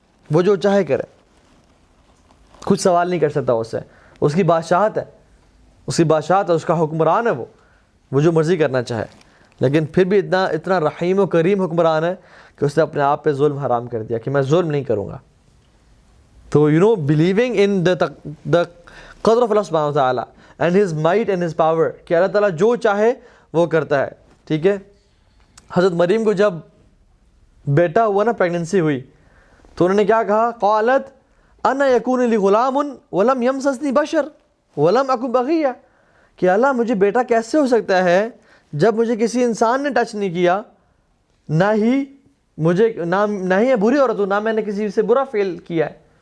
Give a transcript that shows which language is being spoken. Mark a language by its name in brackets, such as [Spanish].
[Urdu] وہ جو چاہے کرے, کچھ سوال نہیں کر سکتا اس سے. اس کی بادشاہت ہے, اس کی بادشاہت ہے, اس کا حکمران ہے, وہ جو مرضی کرنا چاہے. لیکن پھر بھی اتنا رحیم و کریم حکمران ہے کہ اس نے اپنے آپ پہ ظلم حرام کر دیا کہ میں ظلم نہیں کروں گا. [English] تو believing in the قدر of Allah subhanahu wa ta'ala and his might and his power, [Urdu] کہ اللہ تعالیٰ جو چاہے وہ کرتا ہے. ٹھیک ہے, حضرت مریم کو جب بیٹا ہوا نا, پیگننسی ہوئی, تو انہوں نے کیا کہا؟ [Arabic] قالت انا یکون لی غلام ولم یمسسنی بشر ولم اکن بغیہ, [Urdu] کہ اللہ مجھے بیٹا کیسے ہو سکتا ہے جب مجھے کسی انسان نے ٹچ نہیں کیا, نہ ہی میں بری عورت ہوں, نہ میں نے کسی سے برا فیل کیا ہے.